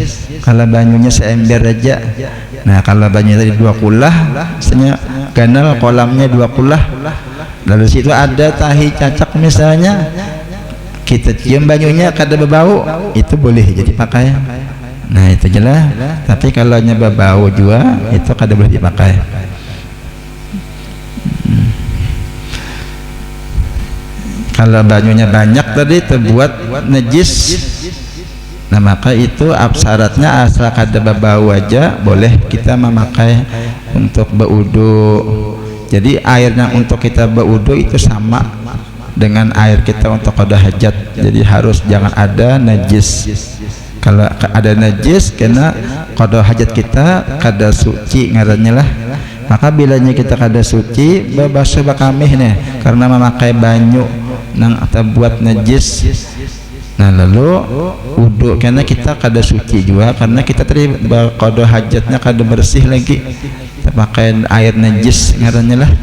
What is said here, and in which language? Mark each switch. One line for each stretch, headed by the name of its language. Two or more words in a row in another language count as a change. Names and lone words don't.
Banjar: Kalau banyunya seember aja, nah kalau banyunya tadi 2 kulah misalnya kanal kolamnya 2 kulah, lalu situ ada tahi cacak misalnya, kita cium banyunya kada berbau, itu boleh jadi pakaian.
Indonesian: Nah itu jelas.
Banjar: Tapi kalau nya berbau juga itu kada boleh dipakai. Kalau banyunya banyak tadi terbuat najis,
Indonesian: nah maka itu syaratnya asal kada berbau aja boleh kita memakai untuk berwudu. Jadi airnya untuk kita berwudu itu sama dengan air kita untuk qada hajat. Jadi harus jangan ada najis.
Banjar: Kalau ada najis kena qada hajat kita kada suci ngarannya lah. Maka bilanya kita kada suci bebasuh bakamih nih karena memakai banyu nang terbuat najis. Nah lalu wudu karena kita kada suci juga karena kita tadi qada hajatnya kada bersih lagi pakai air najis ngarannya lah.